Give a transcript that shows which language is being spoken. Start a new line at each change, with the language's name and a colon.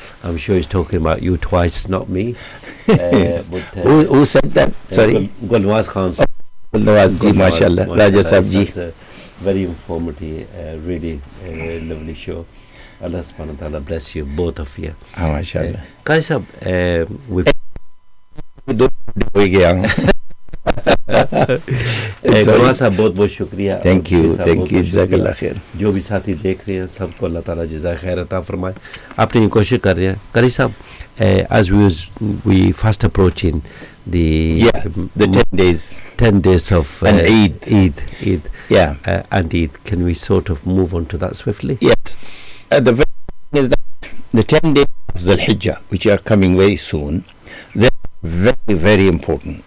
English: I'm sure he's talking about you twice, not me. who said that? Sorry? Gulnawaz Khan sahab. Gulnawaz ji, mashallah. Raja sahab ji. Very informative, really lovely show. Allah subhanahu wa ta'ala bless you, both of you. Ah, mashallah.
Urdu: قاری صاحب، بہت بہت شکریہ۔
English: Thank you, thank you, jazakallah khair.
Urdu: جو بھی ساتھی دیکھ رہے ہیں، سب کو اللہ تعالیٰ جزا خیر عطا فرمائے۔ اپنی کوشش کر رہے ہیں۔
English: Qari sahab, as we fast approaching the... Yeah, the 10 days. 10 days of... And Eid. Eid. Yeah. And Eid. Can we sort of move on to that swiftly? Yes. The very thing is that the 10 days of Dhul-Hijjah, which are coming very soon, they're very, very important.